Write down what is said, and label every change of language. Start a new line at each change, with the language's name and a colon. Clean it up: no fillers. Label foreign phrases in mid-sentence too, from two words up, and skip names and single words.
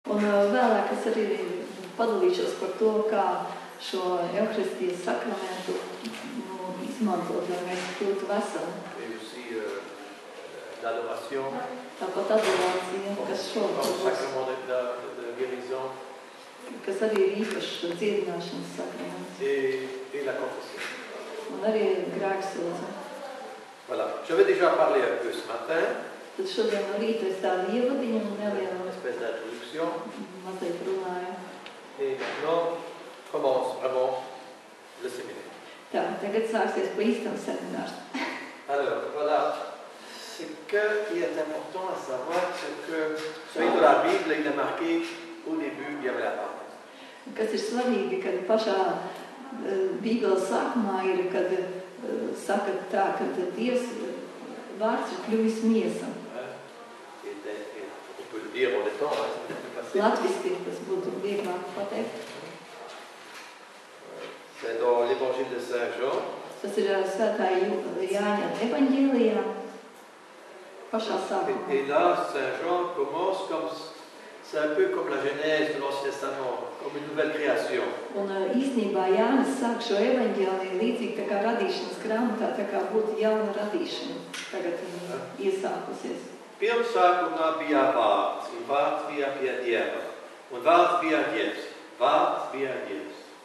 Latvian: Un vēlāk es arī padalīšos par to, kā šo Euharistijas sakramentu izmantot, lai mēs kļūtu veseli.
French: Et aussi l'adoration,
Latvian: Tāpat adorācija, kas šobrīd būs,
French: sacrement de guérison
Latvian: kas arī ir īpašs dziedināšanas sakraments.
French: et la confession.
Latvian: Un arī grēksūdze.
French: Voilà, j'avais déjà parlé un peu ce matin,
Latvian: Tad šodien no rīta es tādu ievadiņu un
French: une
Latvian: nelielu
French: espèce d'introduction,
Latvian: mazliet runāju.
French: et maintenant commence vraiment le séminaire.
Latvian: Tā, tagad sāksies pa īstam seminārs.
French: Alors, voilà, ce qui est important à savoir, c'est que celui de la Bible, il est marqué au début, il y avait la parole.
Latvian: Kas ir svarīgi, kad pašā Bībeles sākumā ir, kad saka tā, ka Dievs vārds ir kļuvis miesa.
French: On peut le dire en des temps, c'est plus facile.
Latvian: Latviski tas būtu vieglāk pateikt.
French: C'est dans l'évangile de Saint Jean.
Latvian: Tas ir svētā Jāņa evaņģēlijā pašā sākumā.
French: Et là, Saint Jean commence comme, c'est un peu comme la Genèse de l'Ancien Testament, comme une nouvelle création.
Latvian: Un īstenībā Jānis sāk šo evaņģēliju līdzīgi tā kā radīšanas grāmatā, tā kā būtu jauna radīšana. Tagad viņa iesākusies. Pirmsākumā bija vārds, un vārds bija pie Dieva, un vārds bija Dievs, vārds bija Dievs.